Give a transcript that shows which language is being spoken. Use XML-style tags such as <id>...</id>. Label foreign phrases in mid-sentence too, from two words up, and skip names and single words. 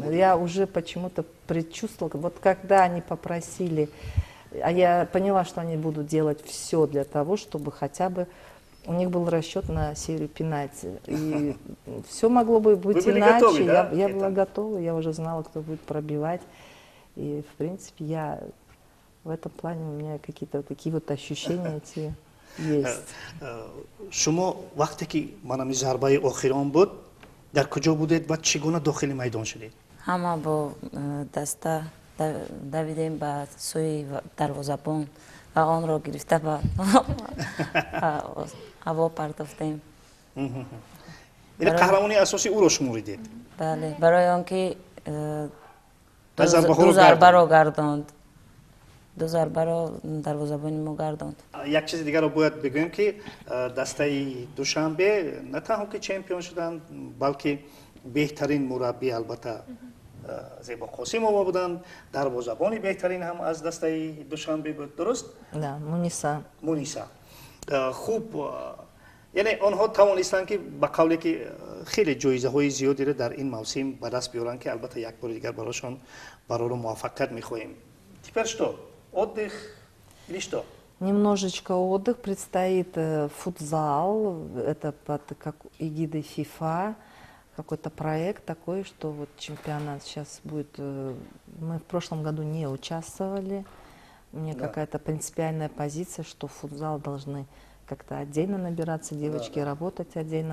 <ru>Я уже почему-то предчувствовала, вот когда они попросили, а я поняла, что они будут делать все для того, чтобы хотя бы у них был расчет на серию пенальти. И все могло бы быть иначе. Готовы, да, я была готова, я уже знала, кто будет пробивать. И, в принципе, в этом плане у меня какие-то такие вот ощущения эти есть.</ru> <tg>شما وقتی که منم ضربه آخران بود در کجا بودید و چگونه داخل میدان شدید؟ همه با دسته دویدیم به سوی دروازه‌بان و آن را گرفته به هوا پرتافتیم. یعنی قهرمانی اساسی او را شمردید؟ بله، برای آنکه دو دو ضربه را گرداند. дозарбаро дарвозабони мо гардонд. یک چیز دیگر رو باید بگویم که دسته دوشنبه نه تنها که چمپیون شدن بلکه بهترین مربی البته زیبا قاسمова بودن، دروازه‌بان بهترین هم از دسته دوشنبه بود، درست؟</tg> <ru>Да, Муниса.</ru> <tg>مونیسا خوب یعنی آنها توانستند که با قولی که خیلی جایزه های زیادی را در این موسم به دست بیارن که البته یک بار دیگر براشون برای موفقیت میخواهیم.</tg> <ru>Теперь что? Отдых или что? Немножечко отдых. Предстоит футзал. Это под как эгидой ФИФА. Какой-то проект такой, что вот чемпионат сейчас будет... Мы в прошлом году не участвовали. У меня какая-то принципиальная позиция, что в футзал должны как-то отдельно набираться девочки, работать отдельно.</ru>